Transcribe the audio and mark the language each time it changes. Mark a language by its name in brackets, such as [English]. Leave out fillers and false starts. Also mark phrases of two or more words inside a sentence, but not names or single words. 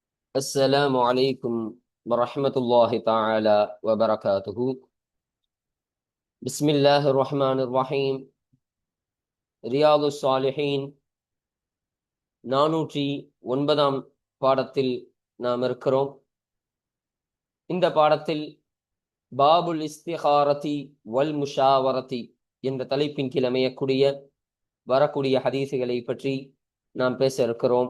[Arabic] السلام عليكم ورحمة الله تعالى وبركاته. بسم الله الرحمن الرحيم. [Tamil] رياض الصالحين 409 பாடத்தில் நாம் இருக்கிறோம். இந்த பாடத்தில் [Arabic] باب الاستخارة والمشاورة [Tamil] என்ற தலைப்பின் கீழ் அமையக்கூடிய வரக்கூடிய ஹதீசுகளை பற்றி நாம் பேச இருக்கிறோம்.